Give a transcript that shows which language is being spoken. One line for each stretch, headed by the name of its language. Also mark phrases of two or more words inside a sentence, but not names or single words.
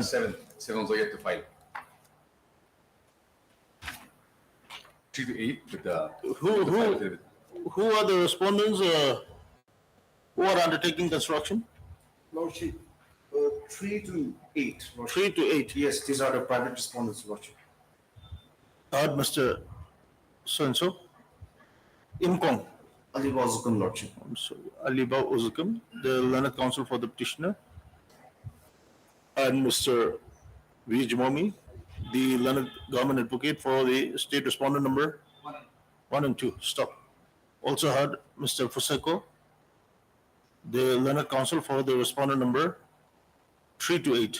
English: 7. 7 also yet to file. 3 to 8 with the. Who are the respondents who are undertaking construction? Lordship, 3 to 8. Lordship. 3 to 8. Yes, these are the private respondents, Lordship. Third, Mr. So-and-so. Imkong. Aliba Uzukum, Lordship. I'm sorry, Aliba Uzukum, the learned counsel for the petitioner. And Mr. V. Jimomi, the learned government advocate for the state respondent number 1 and 2. Stop. Also heard Mr. Fuseko, the learned counsel for the respondent number 3 to 8.